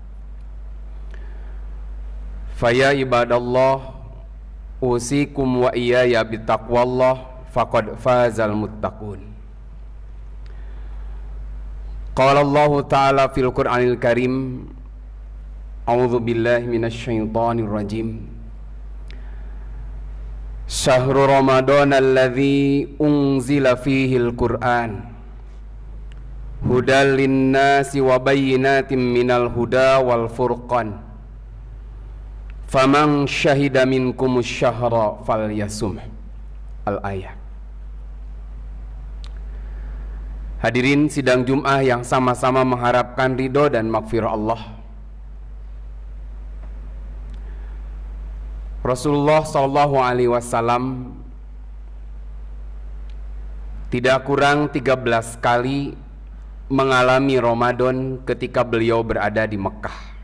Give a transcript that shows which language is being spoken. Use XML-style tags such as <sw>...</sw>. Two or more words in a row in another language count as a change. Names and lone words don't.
<ar>فيا عباد الله، أوصيكم وإياي بتقوى الله، فقد فاز المتقون. قال الله تعالى في القرآن الكريم، أعوذ بالله من الشيطان الرجيم. شهر رمضان الذي أنزل فيه القرآن هدى للناس وبينات من الهدى والفرقان فمن شهد منكم الشهر فليصمه.</ar> <id>Al-ayah. Hadirin sidang Jum'ah yang sama-sama mengharapkan ridho dan maghfirah Allah. Rasulullah SAW tidak kurang 13 kali mengalami Ramadan ketika beliau berada di Mekah.</id>